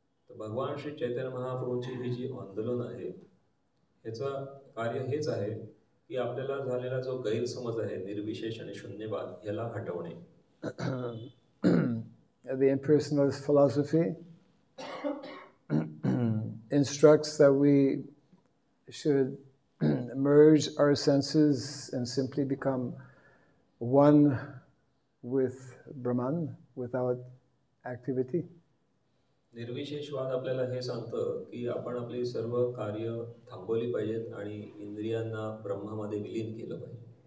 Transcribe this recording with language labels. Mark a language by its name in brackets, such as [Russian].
[Marathi] भगवान श्री चैतन्य महाप्रभूंची ही जी आंदोलन आहे ह्याचं कार्य हेच आहे की आपल्याला झालेला जो गैरसमज आहे निर्विशेष आणि शून्यवाद ह्याला हटवणे. [English] The impersonalist philosophy instructs that we should merge our senses and simply become one with Brahman without activity. [Marathi] निर्विशेषवाद आपल्याला हे सांगतं की आपण आपली सर्व कार्य थांबवली पाहिजेत आणि इंद्रियांना ब्रह्मामध्ये विलीन केलं पाहिजे.